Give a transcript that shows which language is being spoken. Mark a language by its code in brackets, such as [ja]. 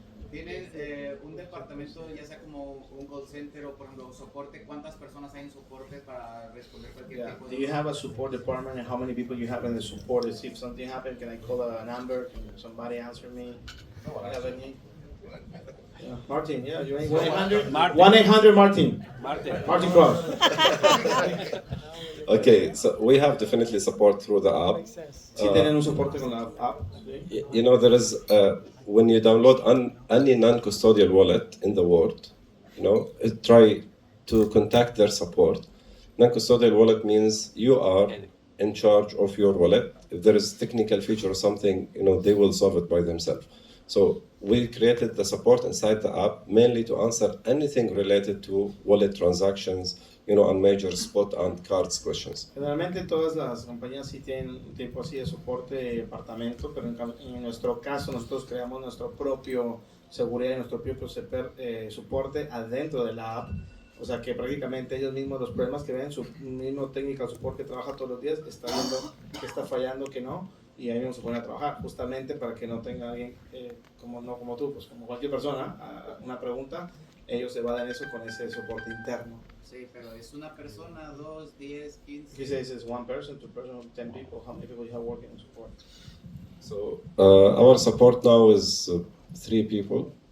[es] ¿Tienen un departamento, ya sea como un call center o por ejemplo soporte? ¿Cuántas personas hay en soporte para responder cualquier tipo de... [en] Do you have a support department and how many people you have in the support? If something happens, can I call a number? Can somebody answer me? No, I have any. Yeah. Martin, yeah, you ain't 1-800? 1-800 Martin. Martin Cross. Okay, so we have definitely support through the app. [es] Sí tienen un soporte con la app. [en] You know, there is, when you download any non-custodial wallet in the world, you know, try to contact their support. Non-custodial wallet means you are in charge of your wallet. If there is technical feature or something, you know, they will solve it by themselves. So we created the support inside the app mainly to answer anything related to wallet transactions, you know, and major spot and cards questions. [es] Generalmente todas las compañías sí tienen un tipo así de soporte de departamento, pero en nuestro caso nosotros creamos nuestro propio seguridad y nuestro propio soporte adentro de la app. O sea que prácticamente ellos mismos los problemas que ven, su mismo [en] technical support [es] que trabaja todos los días, está viendo que está fallando, que no, y ahí vamos a poner a trabajar justamente para que no tenga alguien como tú, pues como cualquier persona, una pregunta, ellos se evaden eso con ese soporte interno. Sí, pero es una persona, 2, 10, 15. [en] He says it's one person, 2 person, 10 people. How many people you have working in support? So our support now is 3 people.